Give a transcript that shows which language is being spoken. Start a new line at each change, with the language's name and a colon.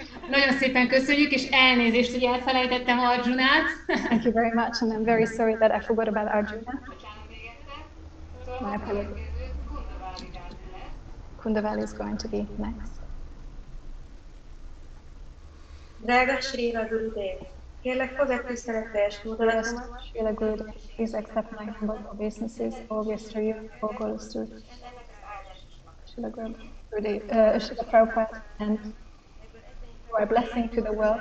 Hungarian: Nagyon szépen köszönjük, és elnézést, hogy elfelejtettem Arjunát.
English: Thank you very much, and I'm very sorry that I forgot about Arjuna. My apologies. Kundavali is going to be next.
Hungarian: Drága Srila Gurudev, kérlek fogad tiszteletteljes fordulatomat,
English: Srila Gurudev, please accept my humble obeisances, always through you, all goes through Srila Gurudev, Srila Prabhupada, and you are a blessing to the world.